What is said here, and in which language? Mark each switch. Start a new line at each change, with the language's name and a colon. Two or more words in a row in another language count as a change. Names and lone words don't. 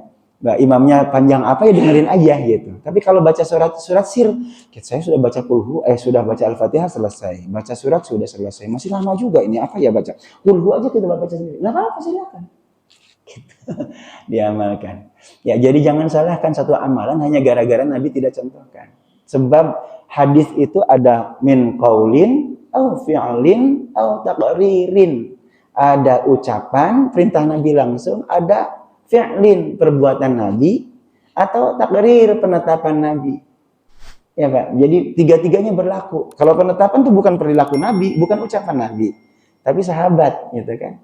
Indonesian: Imamnya panjang apa ya dengerin aja gitu. Tapi kalau baca surat sir, saya sudah baca kulhu, sudah baca Al-Fatihah selesai, baca surat sudah selesai, masih lama juga ini apa ya baca kulhu aja kita baca sendiri. Nggak apa-apa silakan. Gitu. Diamalkan. Ya jadi jangan salahkan satu amalan hanya gara-gara Nabi tidak contohkan. Sebab hadis itu ada
Arabic: min qaulin au fi'lin au taqririn.
Indonesian: Ada ucapan perintah Nabi langsung, ada fi'lin perbuatan Nabi atau takrir penetapan Nabi. Ya Pak. Jadi tiga-tiganya berlaku. Kalau penetapan itu bukan perilaku Nabi, bukan ucapan Nabi, tapi sahabat gitu kan.